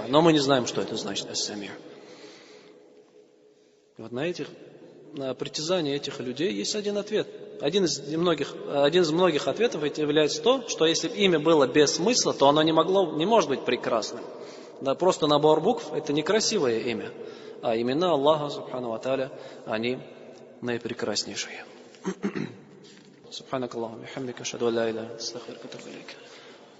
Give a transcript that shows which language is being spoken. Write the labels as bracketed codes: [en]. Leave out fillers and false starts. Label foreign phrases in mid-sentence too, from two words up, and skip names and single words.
[ru] Но мы не знаем, что это значит Ас-Самир. Вот на притязания этих людей есть один ответ. Один из многих ответов является то, что если имя было без смысла, то оно не может быть прекрасным. Да, просто набор букв – это некрасивое имя. А имена Аллаха, [ar] سبحانه وتعالى, [ru] они наипрекраснейшие. [ar] سبحانك اللهم وبحمدك أشهد أن لا إله إلا أنت أستغفرك وأتوب إليك.